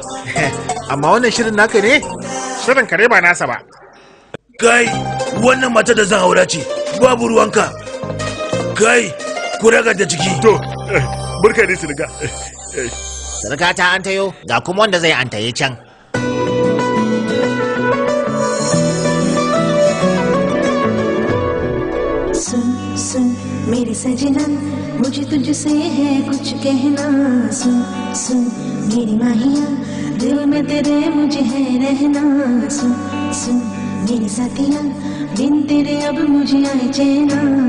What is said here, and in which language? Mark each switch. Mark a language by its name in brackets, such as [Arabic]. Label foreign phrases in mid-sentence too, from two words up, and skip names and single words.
[Hausa] Amma wannan shirin naka ne? Shirin kare ba nasa ba. Kai, wannan mata da zan aura ce. Babu ruwanka. Kai, ku raga da ciki. To, barka dai sirga. Sirga ta an tayo, ga kuma wanda zai an taye can. [Hindi] सुन मेरे सजना मुझे तुझसे है कुछ कहना सुन मेरी माहिया दिल में तेरे मुझे है रहना सुन मेरी साथिया बिन तेरे अब मुझे आए चैना